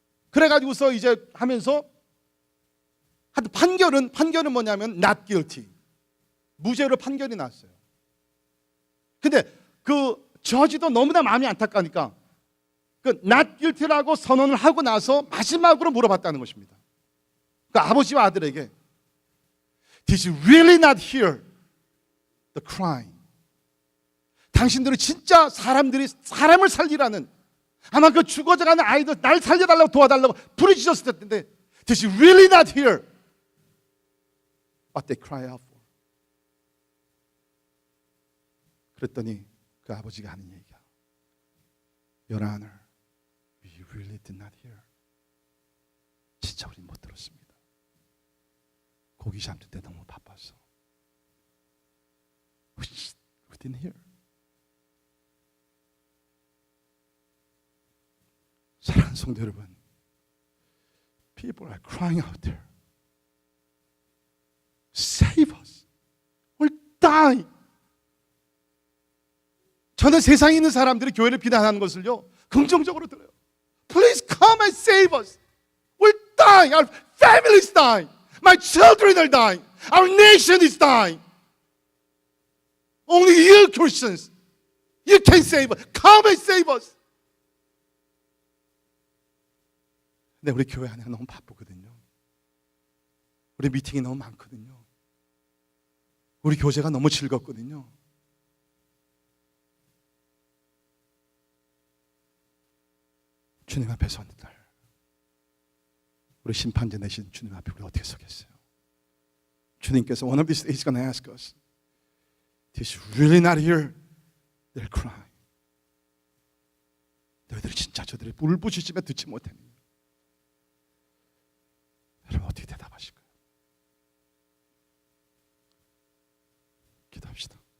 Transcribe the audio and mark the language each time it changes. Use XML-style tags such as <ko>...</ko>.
<ko>그래가지고서 이제 하면서 하여튼 판결은 뭐냐면</ko> <en>not guilty,</en> <ko>무죄로 판결이 났어요. 근데 그 저지도 너무나 마음이 안타까우니까 그</ko> <en>not guilty</en> <ko>라고 선언을 하고 나서 마지막으로 물어봤다는 것입니다. 그 아버지와 아들에게</ko> <en>Did you really not hear the crying?</en> <ko>당신들은 진짜 사람을 살리라는, 아마 그 죽어져가는 아이들 날 살려달라고 도와달라고 부르짖었을 텐데</ko> <en>Did you really not hear what they cry out for?</en> <ko>그랬더니 그 아버지가 하는 얘기야.</ko> <en>Your Honor, we really did not hear.</en> <ko>진짜 우리 못 들었습니다. 고기 잡는 데 너무 바빠서.</ko> <en>We didn't hear.</en> <ko>사랑하는 성도 여러분,</ko> <en>people are crying out there. Save us. We're dying.</en> <ko>저는 세상에 있는 사람들이 교회를 비난하는 것을요 긍정적으로 들어요.</ko> <en>Please come and save us. We're dying. Our family is dying. My children are dying. Our nation is dying. Only you Christians, you can save us. Come and save us.</en> <ko>근데 우리 교회 안에 너무 바쁘거든요. 우리 미팅이 너무 많거든요. 우리 교제가 너무 즐겁거든요. 주님 앞에 서는 날, 우리 심판자 되신 주님 앞에 우리 어떻게 서겠어요? 주님께서</ko> <en>one of these days is going to ask us, Did you really not hear their cry?</en> <ko>너희들이 진짜 저들의 울부짖으며 듣지 못했니? 여러분 어떻게 대답하실까요? 기도합시다.</ko>